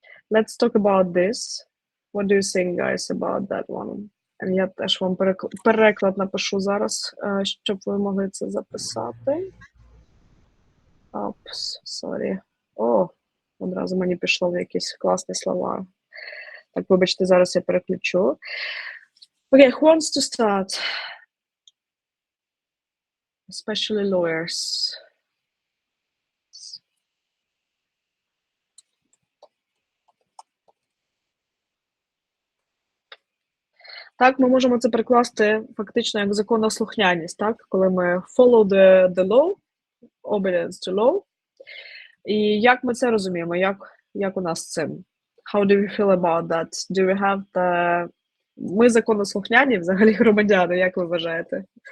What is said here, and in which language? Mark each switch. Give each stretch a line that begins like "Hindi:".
English: Let's talk about this. What do you think, guys, about that one?
Ukrainian: Я теж вам переклад напишу зараз, щоб ви могли це записати.
English: Oops, sorry.
Ukrainian: О, одразу мені пішло в якісь класні слова. Так, вибачте, зараз я переключу.
English: Okay, who wants to start? Especially lawyers.
Ukrainian: Так, ми можемо це перекласти фактично як законослухняність, так? Коли ми
English: follow the law, obedience to law.
Ukrainian: І як ми це розуміємо? Як у нас з цим?
English: How do we feel about that? Do we have the...
Ukrainian: Ми законослухняні, взагалі громадяни, як ви вважаєте?